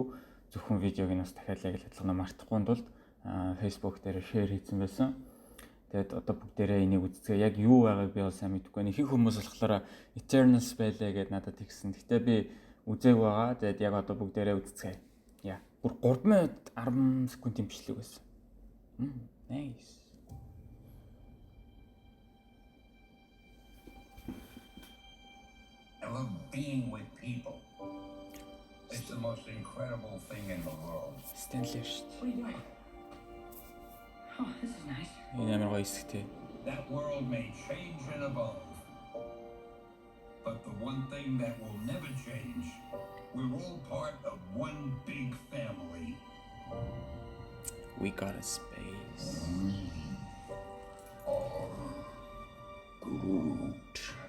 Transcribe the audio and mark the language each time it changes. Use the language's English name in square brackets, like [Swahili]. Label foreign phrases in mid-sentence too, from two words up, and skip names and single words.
[Mongolian] Зөвхөн видеог нь бас дахиад яг л адилхан мартахгүй тулд Facebook дээр share хийсэн байсан. Тэгээд одоо бүгдээрээ энийг үзцгээ яг юу байгааг би бол сайн мэдэхгүй. Ихэнх хүмүүс болохоор Eternals байлаа гэдээ надад тэгсэн. Гэтэ би үзээг байгаа. Тэгээд яг одоо бүгдээрээ үзцгээ. Яа. Бүр 3 минут 10 секундын бичлэг байсан. [English] Nice. I love being with people. It's the most incredible thing in the world. [Mongolian] Stanley шүү дээ. [English] What are you doing? Oh, this is nice. [Mongolian] Энэ амар гоё хэсэгтэй. [English] That world may change and evolve. But the one thing that will never change, we're all part of one big family. We got a space. Groot.